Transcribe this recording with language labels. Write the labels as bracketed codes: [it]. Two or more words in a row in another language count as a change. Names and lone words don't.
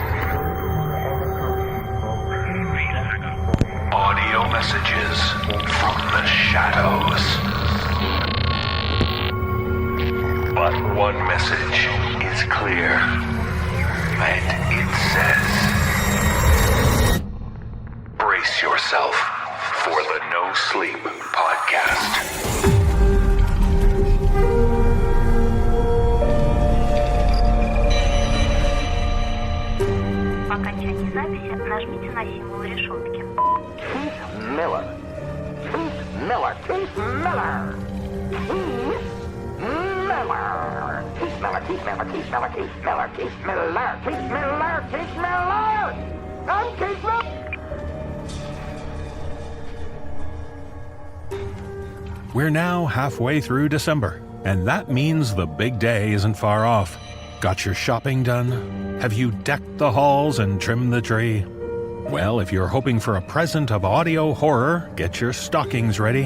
[en] Audio messages from the shadows. But one message is clear, and it says, brace yourself for the Nosleep podcast. [ru] По окончании записи нажмите на символ решетки. [en] Keith Miller. Keith Miller. Keith Miller. Keith Miller. Keith Miller. Keith Miller. Keith Miller. Keith Miller. Keith Miller. Keith Miller. Keith Miller. I'm Keith Miller. We're now halfway through December, and that means the big day isn't far off. Got your shopping done? Have you decked the halls and trimmed the tree? Well, if you're hoping for a present of audio horror, get your stockings ready.